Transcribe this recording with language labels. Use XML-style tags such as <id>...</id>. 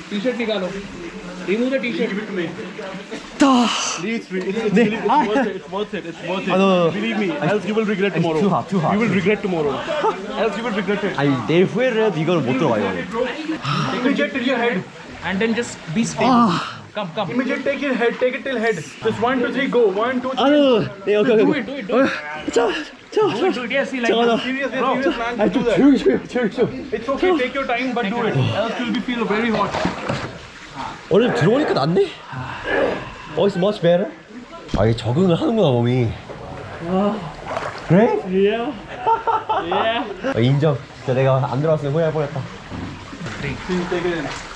<hi>T-shirt निकालो.</hi> <en>Remove the T-shirt. Give it to me. It's worth it. It's worth it. no. Believe me, else you will regret tomorrow. too hot. You will regret tomorrow. Else you will regret it.</en> <ko>아니 내일 후회를 해도 이거는 못 들어가 이거.</ko> <en>Immediate till your head. And then just be stable. Come. Immediate take your head. Take it till head. Just 1, 2, 3, go. 1, 2, 3.</en> <ko>아유, 네 오케이.</ko> <en>Do it.</en> <ko>자.</ko> <en>Do it. Yes, see, like</en> <ko>잠깐만.</ko> <en>Serious man.</en> <ko>아니 좀 조용히.</ko> <en>It's okay. Take your time, but do it. Else you'll be feel very hot.</en> <ko>오늘 들어오니까 낫네.</ko> <en>Oh, it's much better.</en> <ko>아 이게 적응을 하는구나 몸이. 그래?</ko> <en>Yeah.</en> <ko>인정. 진짜 내가 안 들어왔으면 후회할 뻔했다.</ko> <en>Take it in.</en>